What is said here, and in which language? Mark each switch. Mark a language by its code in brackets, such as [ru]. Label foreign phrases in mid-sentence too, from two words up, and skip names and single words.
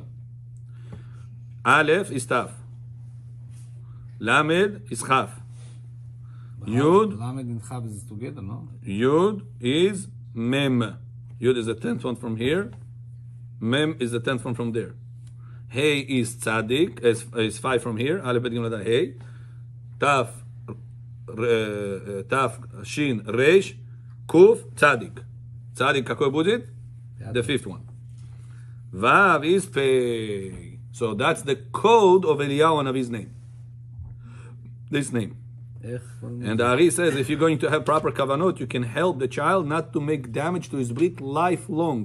[en] Aleph is taf. Lamed is chaf. Yud. Lamed and Chaf is together, no? Yud is mem. Yud is the 10th one from here. Mem is the 10th one from there. Hey is tzaddik, is 5 from here. Aleph bet gimel hey. Taf, shin, resh, kuf, tzaddik. Tzaddik, [ru] какой будет? [en] The 5th one. Vav is pei. So that's the code of Eliyahu Hanavi's name. This name. And the Ari says if you're going to have proper kavanot, you can help the child not to make damage to his brit lifelong.